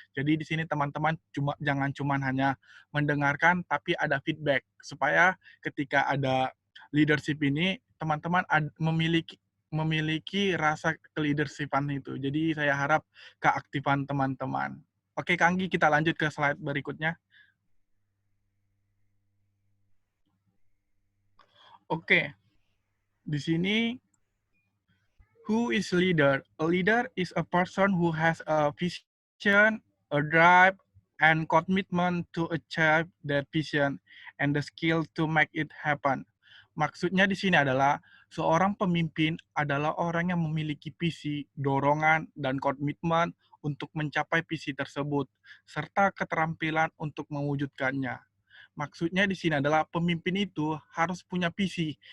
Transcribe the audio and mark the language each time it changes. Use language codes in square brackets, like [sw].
[id] Jadi di sini teman-teman jangan cuma hanya mendengarkan, tapi ada feedback supaya ketika ada leadership ini teman-teman memiliki rasa keleadershipan itu. Jadi saya harap keaktifan teman-teman. Oke, Kang Anggi, kita lanjut ke slide berikutnya. Oke, di sini [en] who is leader? A leader is a person who has a vision, a drive, and commitment to achieve that vision and the skill to make it happen. [id] Maksudnya di sini adalah seorang pemimpin adalah orang yang memiliki visi, dorongan, dan komitmen untuk mencapai visi tersebut, serta keterampilan untuk mewujudkannya. Maksudnya di sini adalah pemimpin itu harus punya visi.